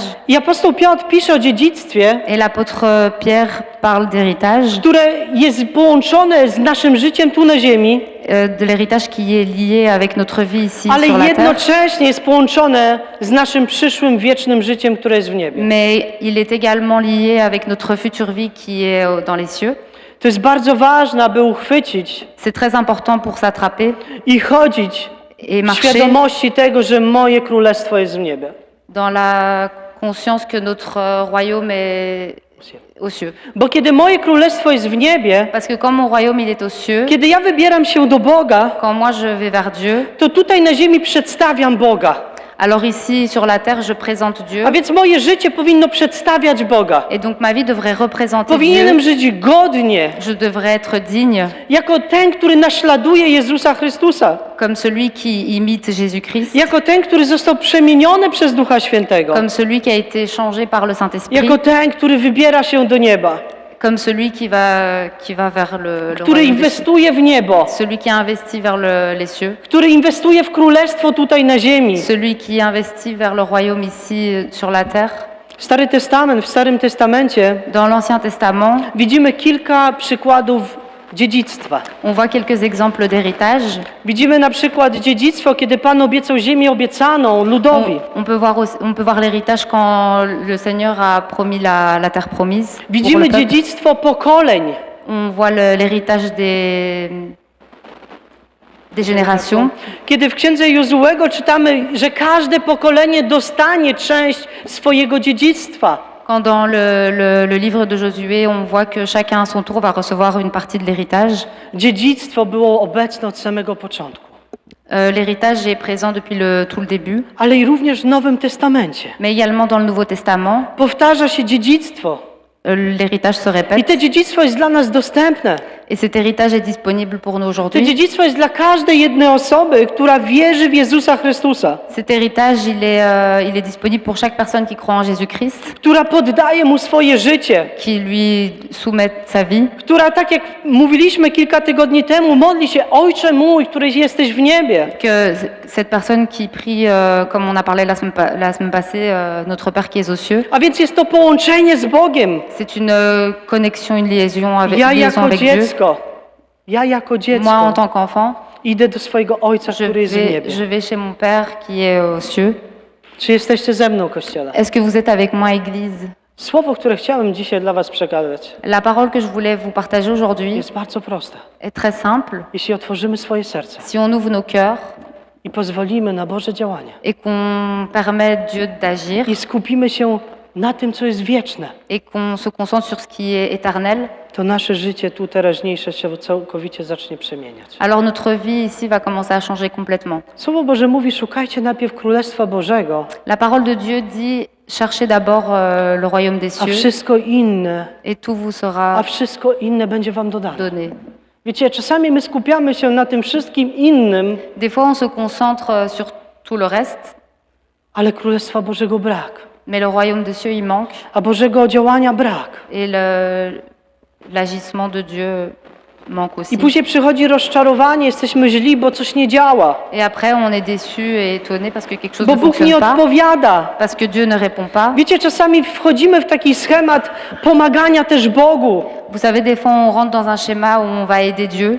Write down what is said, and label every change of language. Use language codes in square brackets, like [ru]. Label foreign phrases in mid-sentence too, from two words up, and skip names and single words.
[pl] I apostoł Piotr pisze o dziedzictwie, [fr] Et l'apôtre Pierre parle d'héritage, [pl] które jest połączone z naszym życiem tu na ziemi, [fr] de l'héritage qui est lié avec notre vie ici [pl] ale [fr] sur la terre. [pl] jednocześnie jest połączone z naszym przyszłym, wiecznym życiem, które jest w niebie. [fr] Mais il est également lié avec notre future vie qui est dans les cieux. [pl] To jest bardzo ważne, aby uchwycić [fr] C'est très important pour s'attraper [pl] i chodzić [fr] et [pl] w [fr] marcher [pl] świadomości tego, że moje królestwo jest w niebie. [fr] dans la conscience que notre royaume est aux cieux. [pl] Bo kiedy moje królestwo jest w niebie, [fr] Parce que quand mon royaume il est aux cieux, [pl] kiedy ja wybieram się do Boga, [fr] quand moi je vais vers Dieu, [pl] to tutaj na ziemi przedstawiam Boga. [fr] alors ici sur la terre je présente Dieu. [pl] A więc moje życie powinno przedstawiać Boga. [fr] Et donc ma vie devrait représenter [pl] Powinienem [fr] Dieu. [pl] żyć godnie, [fr] Je devrais être digne, [pl] jako ten, który naśladuje Jezusa Chrystusa. [fr] comme celui qui imite Jésus-Christ, [pl] Jako ten, który został przemieniony przez Ducha Świętego. [fr] comme celui qui a été changé par le Saint-Esprit, [pl] Jako ten, który wybiera się do nieba. [fr] comme celui qui va vers le [pl] Który [fr] royaume des cieux. [pl] inwestuje w niebo. [fr] Celui qui a investi vers les cieux, [pl] Który inwestuje w królestwo tutaj na ziemi. [fr] celui qui investit vers le royaume ici sur la terre. [pl] Stary Testament, w Starym Testamencie [fr] Dans l'Ancien Testament, [pl] widzimy kilka przykładów dziedzictwa. [fr] on voit quelques exemples d'héritage. [pl] Widzimy na przykład dziedzictwo, kiedy Pan obiecał ziemię obiecaną ludowi. [fr] On peut voir l'héritage quand le Seigneur a promis la terre promise. pour [pl] Widzimy [fr] le peuple. [pl] dziedzictwo pokoleń. [fr] On voit l'héritage des générations. [pl] Kiedy w księdze Jozułego czytamy, że każde pokolenie dostanie część swojego dziedzictwa. [fr] Quand dans le livre de Josué, on voit que chacun à son tour va recevoir une partie de l'héritage. [pl] Dziedzictwo było obecne od samego początku. [fr] L'héritage est présent depuis tout le début, [pl] Ale i również w Nowym Testamencie. [fr] mais également dans le Nouveau Testament. [pl] Powtarza się dziedzictwo. [fr] L'héritage se [pl] I [fr] répète [pl] to dziedzictwo jest dla nas dostępne. [fr] et cet héritage est disponible pour nous [pl] To [fr] aujourd'hui. [pl] dziedzictwo jest dla każdej jednej osoby, która wierzy w Jezusa Chrystusa. [fr] Cet héritage, il est disponible pour chaque personne qui croit en Jésus-Christ, [pl] Która poddaje Mu swoje życie. [fr] qui lui soumet sa vie, [pl] Która, tak jak mówiliśmy kilka tygodni temu, modli się: Ojcze mój, któryś jesteś w niebie. [fr] que cette personne qui prie, comme on a parlé la semaine passée, notre Père qui est aux cieux. [pl] A więc jest to połączenie z Bogiem. [fr] C'est une connexion, une liaison avec, [pl] Ja [fr] liaison [pl] jako [fr] avec Dieu. [pl] jako [fr] Moi, en [pl] dziecko [fr] tant qu'enfant, [pl] idę do swojego Ojca, który jest w niebie. [fr] je vais chez mon Père qui est aux cieux. [pl] Czy jesteście ze mną, Kościele? [fr] Est-ce que vous êtes avec moi, Église? [pl] Słowo, które chciałem dzisiaj dla was przekazać, [fr] La parole que je voulais vous partager aujourd'hui [pl] jest bardzo proste. [fr] est très simple. [pl] Jeśli otworzymy swoje serce [fr] Si on ouvre nos cœurs [pl] i pozwolimy na Boże działanie [fr] et qu'on permet Dieu d'agir [pl] i skupimy się na tym, co jest wieczne, [fr] et qu'on se concentre sur ce qui est éternel, [pl] to nasze życie tu teraźniejsze się całkowicie zacznie przemieniać. [fr] alors notre vie ici va commencer à changer complètement. [pl] Słowo Boże mówi: szukajcie najpierw Królestwa Bożego, [fr] La parole de Dieu dit cherchez d'abord le royaume des [pl] a [fr] cieux [pl] wszystko inne, [fr] et tout vous sera [pl] będzie wam dodane. [fr] donné. [pl] Wiecie, czasami my skupiamy się na tym wszystkim innym, [fr] Des fois, on se concentre sur tout le reste, [pl] ale Królestwa Bożego brak, [fr] mais le royaume des cieux, il manque [pl] a Bożego działania brak. [fr] et l'agissement de Dieu manque aussi. [pl] I później przychodzi rozczarowanie, jesteśmy źli, bo coś nie działa, [fr] Et après, on est déçu et étonné parce que quelque chose [pl] bo [fr] ne [pl] Bóg nie [fr] fonctionne pas, [pl] odpowiada. [fr] parce que Dieu ne répond pas. [pl] Wiecie, czasami wchodzimy w taki schemat pomagania też Bogu. [fr] Vous savez, des fois, on rentre dans un schéma où on va aider Dieu.